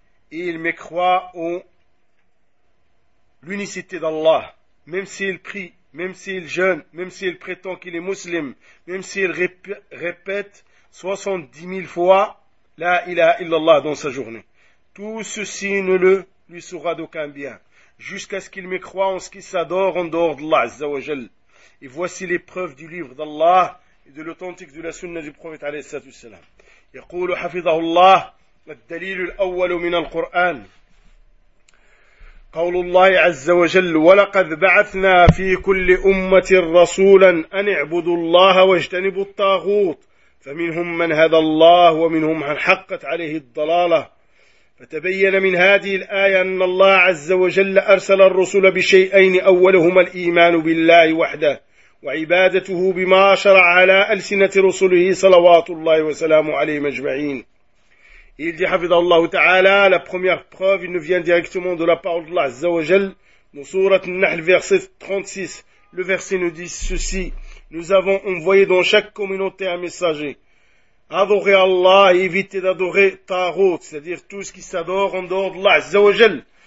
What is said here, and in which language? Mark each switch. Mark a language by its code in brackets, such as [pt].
[fr] Et il mécroit en l'unicité d'Allah, même s'il prie, même s'il jeûne, même s'il prétend qu'il est musulman, même s'il répète 70 000 fois « La ilaha illallah » dans sa journée. Tout ceci ne lui sera d'aucun bien, jusqu'à ce qu'il mécroit en ce qu'il s'adore en dehors d'Allah, Azza wa Jal. Et voici l'épreuve du livre d'Allah et de l'authentique de la sunna du prophète, alayhi salatu wassalam. [ar] « Yaqulu hafidhahullah, al-dalilu al-awwalu min al-Qur'an » قول الله عز وجل: ولقد بعثنا في كل أمة رسولا أن اعبدوا الله واجتنبوا الطاغوت فمنهم من هدى الله ومنهم من حقت عليه الضلالة فتبين من هذه الآية أن الله عز وجل أرسل الرسل بشيئين، أولهما الإيمان بالله وحده وعبادته بما شرع على ألسنة رسله صلوات الله وسلامه عليه أجمعين. [fr] Il dit, [ar] حفظه الله تعالى, [fr] la première preuve, il nous vient directement de la parole d'Allah عز وجل, dans sourate An-Nahl, verset 36. Le verset nous dit ceci: nous avons envoyé dans chaque communauté un messager. Adorez Allah et évitez d'adorer Tarot, c'est-à-dire tout ce qui s'adore en dehors d'Allah Azza wa Jal.